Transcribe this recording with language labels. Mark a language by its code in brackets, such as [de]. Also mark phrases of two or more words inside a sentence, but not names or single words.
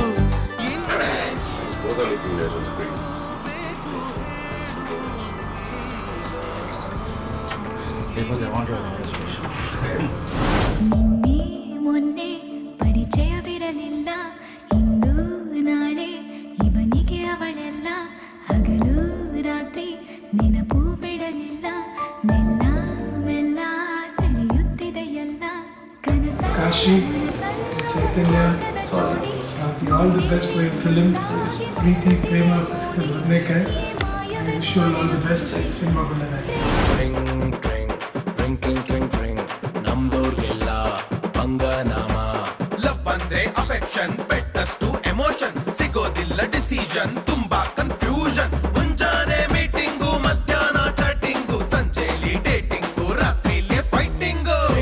[kn] ನಿನ್ನೆ ಮೊನ್ನೆ ಪರಿಚಯವಿರಲಿಲ್ಲ, ಇಂದು ನಾಳೆ ಇವನಿಗೆ ಅವಳೆಲ್ಲ, ಹಗಲು ರಾತ್ರಿ ನೆನಪು ಬಿಡಲಿಲ್ಲ, ಮೆಲ್ಲ ಮೆಲ್ಲ ಸೆಳೆಯುತ್ತಿದೆಯಲ್ಲ ಕನಸ. [en] Kashi, Chaitanya, Swati, all the best for your film. [kn] Preeti Prema Pusaka Badnekai. [en] I wish you all the best. Cinema Gullada. Ring, ring, ring, ring, ring, ring. [kn] ನಮ್ದೋರ್ಗೆಲ್ಲ ಪಂಗನಾಮ. ಲವ್ ಅಂದ್ರೆ ಅಫೆಕ್ಷನ್, [en] betters to emotion, [kn] ಸಿಗೋದಿಲ್ಲ ಡಿಸಿಷನ್, ತುಂಬಾ ಕನ್ಫ್ಯೂಷನ್. ಮುಂಜಾನೆ ಮೀಟಿಂಗು, ಮಧ್ಯಾಹ್ನ ಚಾಟಿಂಗು, ಸಂಜೆಲಿ ಡೇಟಿಂಗು, ರಾತ್ರಿಲಿ ಫೈಟಿಂಗು.